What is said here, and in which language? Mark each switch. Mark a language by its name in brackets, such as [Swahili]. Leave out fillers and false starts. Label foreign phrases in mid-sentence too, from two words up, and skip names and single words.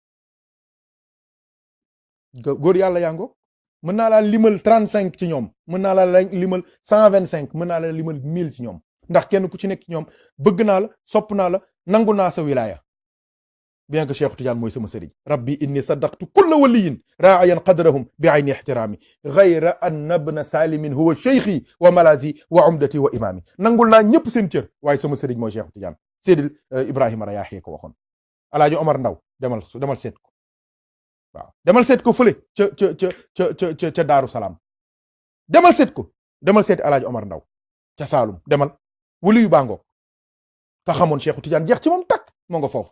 [Wolof] góor yàlla yango mën naa laa limal 35 ci ñoom, mën naa laa limal 125, mën naa la limal 1000 ci ñoom, ndax kenn ku ci nekk ci ñoom bëgg naa la, sopp naa la, nangu naa sa wilaaya. [French] bien que [Wolof] Cheikh Tidiane mooy sama sëriñ. [Arabic] ربي إني صدقت كل ولي رأيا قدرهم بعين احترام غير أن ابن سالم هو شيخي وملاذي وعمدتي وإمامي. [Wolof] nangul naa ñëpp seen cër waaye sama sëriñ mooy Cheikh Tidiane. Seydil Ibrahima Rayaahi ko waxoon. Alaaji Omar Ndaw demal seet ko. waaw demal seet ko fële ca Daaru Salaam. demal seet ko demal seet Alaaji Omar Ndaw ca Saalum demal wuli yu bàngoo ka xamoon Cheikh Tidiane jeex ci moom takk moo nga foofu.